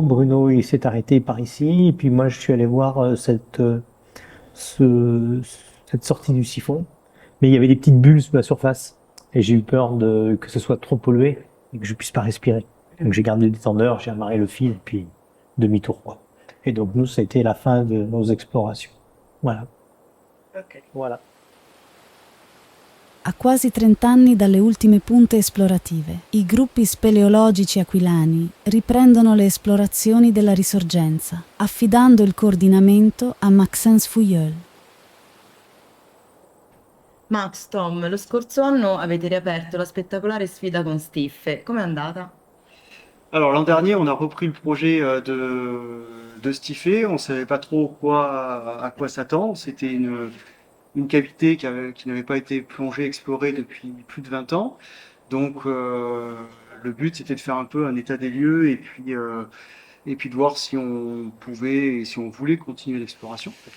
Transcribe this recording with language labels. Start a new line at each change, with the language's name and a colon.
French: Bruno, il s'est arrêté par ici. Et puis moi, je suis allé voir cette sortie du siphon. Mais il y avait des petites bulles sous la surface. Et j'ai eu peur que ce soit trop pollué et que je puisse pas respirer. Donc j'ai gardé le détendeur, j'ai amarré le fil et puis demi-tour, quoi. Et donc nous, ça a été la fin de nos explorations. Voilà. Ok. Voilà.
Italian: A quasi 30 anni dalle ultime punte esplorative, i gruppi speleologici aquilani riprendono le esplorazioni della Risorgenza, affidando il coordinamento a Maxence Fouilleul. Max, Tom, lo scorso anno avete riaperto la spettacolare sfida con Stiffe. Com'è andata?
French: Alors l'an dernier, on a repris le projet de Stiffer. On savait pas trop à quoi s'attendre. C'était une cavité qui n'avait pas été plongée, explorée depuis plus de 20 ans. Donc le but c'était de faire un peu un état des lieux et puis de voir si on pouvait et si on voulait continuer l'exploration.